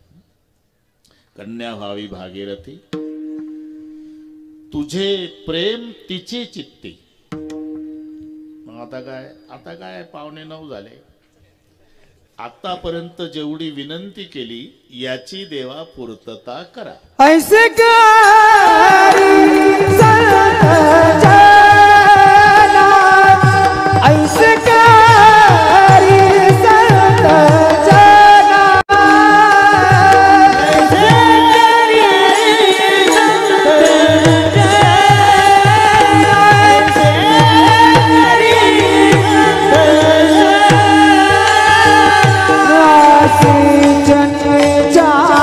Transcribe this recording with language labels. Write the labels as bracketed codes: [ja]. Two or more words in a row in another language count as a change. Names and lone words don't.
[mr] कन्या व्हावी भागीरथी, तुझे प्रेम तिचे चित्ती. मग आता काय 8:45 झाले. आतापर्यंत जेवढी विनंती केली याची देवा पूर्तता करा. ऐसे करी संत जना, ऐसे करी संत जना, ऐसे करी संत जना, ऐसे करी संत जना.